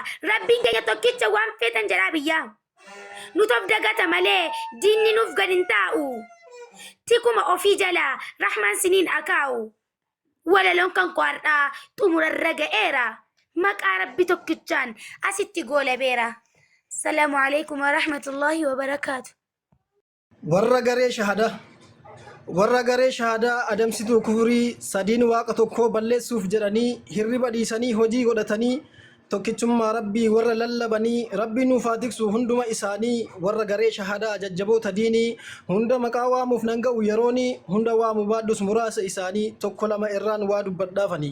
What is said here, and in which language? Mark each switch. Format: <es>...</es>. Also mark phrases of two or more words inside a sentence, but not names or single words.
<om>Rabbiin keenya tokkicha waan feetan jedhaa biyyaa. Nutof dagata malee diinni nuuf gad hin taa'u. Tikuma ofii jalaa rahmaan siniin akaa'u. Walaloon kan kwaadhaa xumurarra ga'eera. Maqaa rabbi tokkichaan asitti goolabeera.</om> <ar>السلام عليكم ورحمة الله وبركاته.</ar> <om>Warra garee shahadaa adamsituu kufurii sadiin waaqa tokkoo balleessuuf jedhanii hirriba dhiisanii hojii godhatanii tokkichummaa rabbii warra lallabanii rabbii nuuf haa tiksu hunduma isaanii warra garee shahadaa jajjaboota diinii hunda maqaa waamuuf nan ga'u yeroonii hunda waamu baadhus muraasa isaanii tokko lama irraan waa dubbadhaafanii.</om>